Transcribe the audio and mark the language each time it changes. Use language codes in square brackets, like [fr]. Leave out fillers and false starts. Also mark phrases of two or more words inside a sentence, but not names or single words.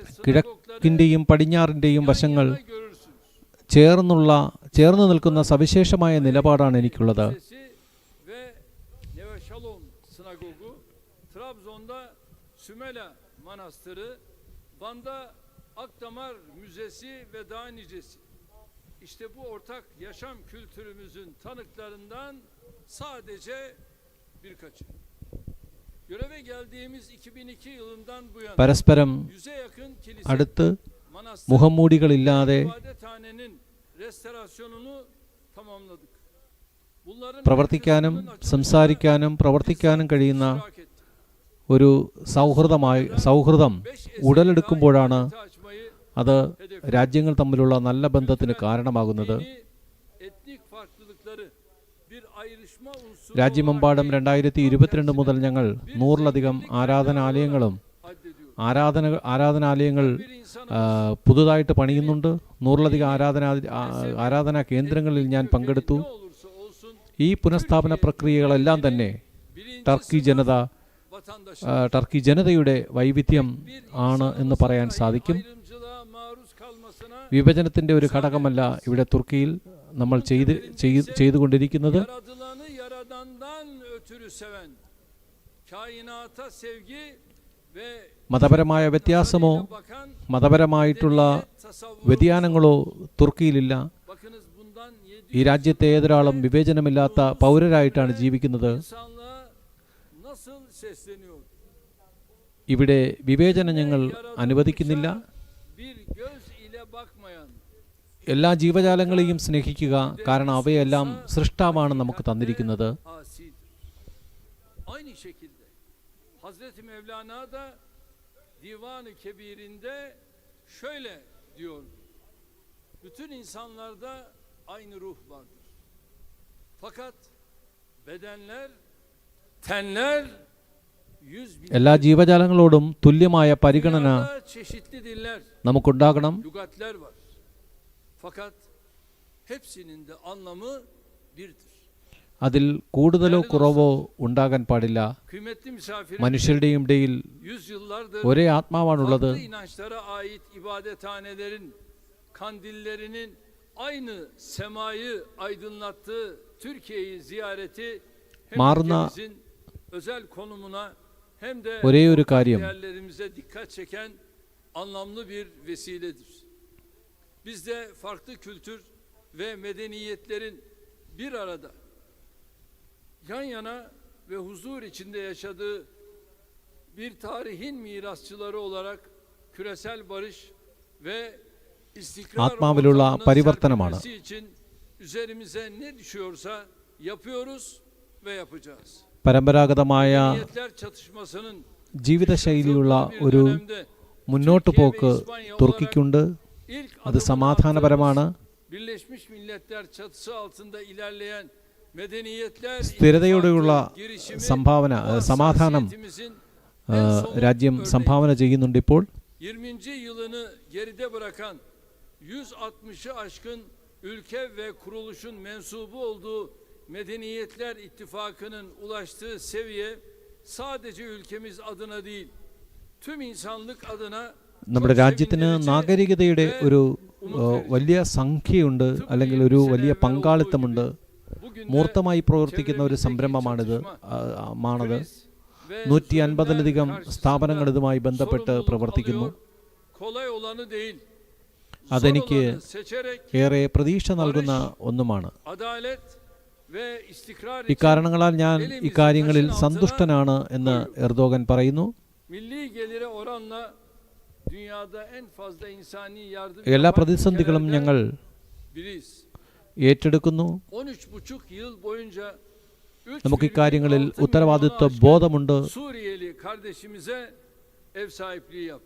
[ml] കിഴക്കിൻ്റെയും പടിഞ്ഞാറിൻ്റെയും വശങ്ങൾ [tr] görürsünüz. [ml] ചേർന്ന് നിൽക്കുന്ന സവിശേഷമായ നിലപാടാണ് എനിക്കുള്ളത്. [tr] Kilisesi ve Neve Shalom Sinagogu, Trabzon'da Sümela Manastırı, Van'da Akdamar Müzesi ve daha nicesi. İşte bu ortak yaşam kültürümüzün tanıklarından sadece birkaçı. Göreve geldiğimiz 2002 yılından bu yana [ml] പരസ്പരം [tr] 100'e yakın kilise, [ml] അടുത്ത് [tr] manastır, [ml] മുഖംമൂടികളില്ലാതെ [tr] ibadethanenin restorasyonunu tamamladık. Bunların [ml] പ്രവർത്തിക്കാനും സംസാരിക്കാനും പ്രവർത്തിക്കാനും കഴിയുന്ന [tr] iştirak ettik. [ml] ഒരു സൗഹൃദം [tr] 5 [ml] ഉടലെടുക്കുമ്പോഴാണ് [tr] eseri açmayı [ml] അത് രാജ്യങ്ങൾ തമ്മിലുള്ള നല്ല ബന്ധത്തിന് കാരണമാകുന്നത്. [tr] dini, etnik farklılıkları bir ayrışma unsuru [ml] രാജ്യമെമ്പാടും 2022 മുതൽ ഞങ്ങൾ 100-ലധികം ആരാധനാലയങ്ങൾ [tr] bir insanın [ml] പുതുതായിട്ട് പണിയുന്നുണ്ട്. 100-ലധികം ആരാധനാ കേന്ദ്രങ്ങളിൽ ഞാൻ പങ്കെടുത്തു. [tr] ne olursa olsun [ml] ഈ പുനഃസ്ഥാപന പ്രക്രിയകളെല്ലാം തന്നെ ടർക്കി ജനത [tr] vatandaşlar [ml] ടർക്കി ജനതയുടെ വൈവിധ്യം ആണ് എന്ന് പറയാൻ സാധിക്കും. [tr] ayrımcılığa maruz kalmasına [ml] വിഭജനത്തിൻ്റെ ഒരു ഘടകമല്ല ഇവിടെ തുർക്കിയിൽ നമ്മൾ ചെയ്തുകൊണ്ടിരിക്കുന്നത്. [tr] yaradılanı yaradandan ötürü seven, kainata sevgi ve [ml] മതപരമായ വ്യത്യാസമോ [tr] bakan [ml] മതപരമായിട്ടുള്ള [tr] tasavvur. [ml] വ്യതിയാനങ്ങളോ തുർക്കിയിലില്ല. [tr] Bakınız bundan [ml] ഈ രാജ്യത്തെ ഏതൊരാളും വിവേചനമില്ലാത്ത പൗരരായിട്ടാണ് ജീവിക്കുന്നത്. [tr] insanlığa nasıl sesleniyor? [ml] ഇവിടെ വിവേചനം ഞങ്ങൾ അനുവദിക്കുന്നില്ല. [tr] Bir göz ile bakmayan, [ml] എല്ലാ ജീവജാലങ്ങളെയും സ്നേഹിക്കുക, കാരണം അവയെല്ലാം സൃഷ്ടാവാണ് നമുക്ക് തന്നിരിക്കുന്നത്. [tr] asidir. Aynı şekilde Hazreti Mevlana da Divan-ı Kebir'inde şöyle diyor: bütün insanlarda aynı ruh vardır. Fakat bedenler, tenler, yüz bin. [ml] എല്ലാ ജീവജാലങ്ങളോടും തുല്യമായ പരിഗണന [tr] Dünyada çeşitli diller, [ml] നമുക്കുണ്ടാകണം. [tr] lügatler var. Fakat hepsinin de anlamı birdir. [ml] അതിൽ കൂടുതലോ കുറവോ ഉണ്ടാകാൻ പാടില്ല. [tr] Kıymetli misafirim, [ml] മനുഷ്യരുടെയും ഇടയിൽ [tr] yüzyıllardır [ml] ഒരേ ആത്മാവാണുള്ളത്. [tr] farklı inançlara ait ibadethanelerin kandillerinin aynı semayı aydınlattığı Türkiye'yi ziyareti hem Maruna ülkemizin özel konumuna hem de [ml] ഒരേ ഒരു [tr] ortak [ml] കാര്യം [tr] değerlerimize dikkat çeken anlamlı bir vesiledir. Biz de farklı kültür ve medeniyetlerin bir arada yan yana ve huzur içinde yaşadığı bir tarihin mirasçıları olarak küresel barış ve istikrar [ml] ആത്മാവിലുള്ള [tr] ortamının [ml] പരിവർത്തനമാണ്. [tr] serpilmesi için üzerimize ne düşüyorsa yapıyoruz ve yapacağız. [ml] പരമ്പരാഗതമായ [tr] Medeniyetler çatışmasının [ml] ജീവിതശൈലിയുള്ള [tr] bir [ml] ഒരു [tr] dönemde [ml] മുന്നോട്ടു പോക്ക് തുർക്കിക്കുണ്ട്. [tr] ilk [ml] അത് [tr] adımını [ml] സമാധാനപരമാണ്. [tr] attığımız Birleşmiş Milletler çatısı altında ilerleyen medeniyetler [ml] സ്ഥിരതയോടെയുള്ള [tr] ittifakı girişimi [ml] സംഭാവന [tr] bu [ml] സമാധാനം [tr] hassasiyetimizin en somut [ml] രാജ്യം [tr] örneği. [ml] സംഭാവന ചെയ്യുന്നുണ്ട് ഇപ്പോൾ. [tr] 20. yılını geride bırakan 160'ı aşkın ülke ve kuruluşun mensubu olduğu Medeniyetler İttifakı'nın ulaştığı seviye sadece ülkemiz adına değil, tüm insanlık adına [ml] നമ്മുടെ [tr] çok [ml] രാജ്യത്തിന് [tr] sevindirici [ml] നാഗരികതയുടെ [tr] ve [ml] ഒരു [tr] umut verici. [ml] വലിയ സംഖ്യയുണ്ട്, അല്ലെങ്കിൽ ഒരു വലിയ പങ്കാളിത്തമുണ്ട്. [tr] Bugün de [ml] മൂർത്തമായി പ്രവർത്തിക്കുന്ന ഒരു [tr] çevremizdeki [ml] സംരംഭമാണിത്. [tr] çatışma, [ml] ആണത്. [tr] kriz ve [ml] 150-ലധികം [tr] zulümler [ml] സ്ഥാപനങ്ങൾ [tr] karşısında [ml] ഇതുമായി ബന്ധപ്പെട്ട് [tr] sorumluluk [ml] പ്രവർത്തിക്കുന്നു. [tr] alıyor. Kolay olanı değil. [ml] അതെനിക്ക് [tr] Zor olanı seçerek [ml] ഏറെ പ്രതീക്ഷ നൽകുന്ന ഒന്നുമാണ്. [tr] adalet ve istikrar için [ml] ഇക്കാരണങ്ങളാൽ ഞാൻ ഇക്കാര്യങ്ങളിൽ സന്തുഷ്ടനാണ് എന്ന് എർദോഗൻ പറയുന്നു. [tr] milli gelire oranla dünyada en fazla insani yardım [ml] എല്ലാ [tr] yapan [ml] പ്രതിസന്ധികളും [tr] ülkelerden [ml] ഞങ്ങൾ [tr] biriyiz. [ml] ഏറ്റെടുക്കുന്നു. [tr] 13,5 yıl boyunca [ml] നമുക്ക് ഇക്കാര്യങ്ങളിൽ [tr] 3,6 [ml] ഉത്തരവാദിത്വ [tr] milyona aşkın [ml] ബോധമുണ്ട്. [tr] Suriyeli kardeşimize ev sahipliği yaptık.